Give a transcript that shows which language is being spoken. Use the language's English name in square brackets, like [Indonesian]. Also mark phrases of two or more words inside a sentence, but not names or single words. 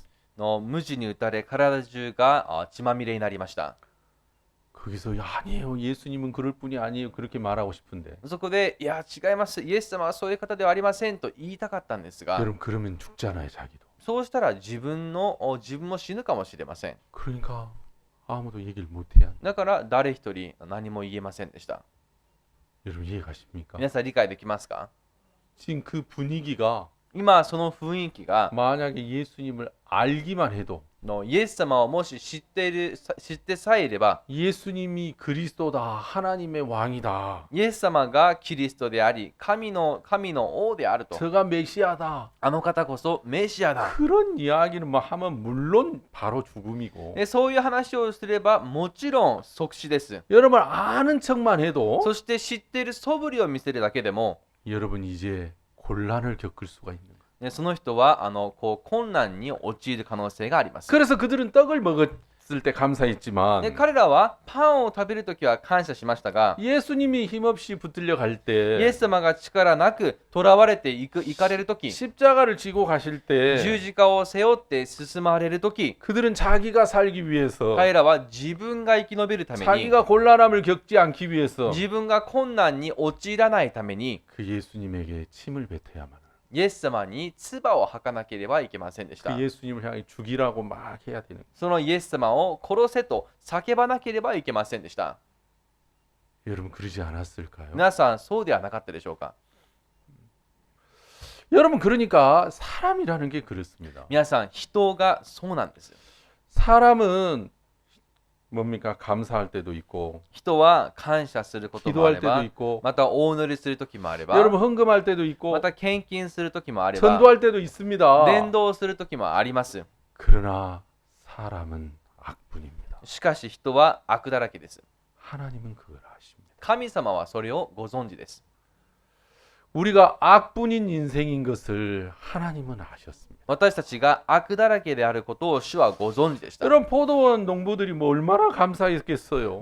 [Japanese] 無知に打たれ、体中が血まみれになりました。 [Korean] 거기서 아니에요. 예수님은 그럴 분이 아니에요. 그렇게 말하고 싶은데. [Japanese] そこで、いや違います。イエス様はそういう方ではありませんと言いたかったんですが、 [Korean] 여러분 그러면 죽잖아요, 자기도. [Japanese] そうしたら自分も死ぬかもしれません。 [Korean] 그러니까 아무도 얘기를 못 해야. [Japanese] だから誰一人何も言えませんでした。 [Korean] 여러분 이해가십니까? [Japanese] 皆さん理解できますか？ [Korean] 지금 그 분위기가 [Japanese] 今その雰囲気が [Korean] 만약에 예수님을 알기만 해도 [Japanese] イエス様をもし知ってさえいれば、 [Korean] 예수님이 그리스도다, 하나님의 왕이다, [Japanese] イエス様がキリストであり、神の王であると、 [Korean] 저가 메시아다. [Japanese] あの方こそメシアだ。 [Korean] 그런 이야기를 뭐 하면 물론 바로 죽음이고. [Japanese] そういう話をすればもちろん即死です。 [Korean] 여러분 아는 척만 해도 [Japanese] そして知っている素振りを見せるだけでも、 [Korean] 여러분 이제 곤란을 겪을 수가 있는 거예요. [Japanese] その人は困難に陥る可能性があります。 [Korean] 그래서 그들은 떡을 먹었을 때 감사했지만 [Japanese] 彼らはパンを食べるときは感謝しましたが、 [Korean] 예수님이 힘없이 붙들려 갈 [Japanese] イ [Korean] 때 [Japanese] エス様が力なく囚われて行かれるとき、 [Korean] 십자가를 지고 가실 [Japanese] 十 [Korean] 때 [Japanese] 字架を背負って進まれるとき、 [Korean] 그들은 자기가 살기 위해서 [Japanese] 彼らは自分が生き延びるために、 [Korean] 자기가 곤란함을 겪지 않기 위해서 [Japanese] 自分が困難に陥らないために、 [Korean] 그 예수님에게 침을 뱉어야만 합니다. [Japanese] イエス様に唾を吐かなければいけませんでした。 [Korean] 그 예수님을 향해 죽이라고 막 해야 되는. [Japanese] そのイエス様を殺せと叫ばなければいけませんでした。 [Korean] 여러분 그러지 않았을까요? [Japanese] 皆さんそうではなかったでしょうか。 [Korean] 여러분 그러니까 사람이라는 게 그렇습니다. [Japanese] 皆さん人がそうなんです。 [Korean] 사람은 뭡니까? 감사할 때도 있고 [Japanese] 人は感謝することもあ [Korean] 기도할 [Japanese] れ [Korean] 때도 [Japanese] ば [Korean] 있고 [Japanese] またお祈りする時もあれば [Korean] 여러분 헌금할 때도 있고 [Japanese] また献金する時もあれば [Korean] 전도할 때도 있습니다. [Japanese] 伝道する時もあります。 [Korean] 그러나 사람은 악분입니다. [Japanese] しかし人は悪だらけです。 [Korean] 하나님은 그걸 아십니다. [Japanese] 神様はそれをご存知です。 [Korean] 우리가 악분인 인생인 것을 하나님은 아셨습니다. [Japanese] 私たちが悪だらけであることを主はご存知でした。 [Korean] 여러분 포도원 농부들이 뭐 얼마나 감사했겠어요.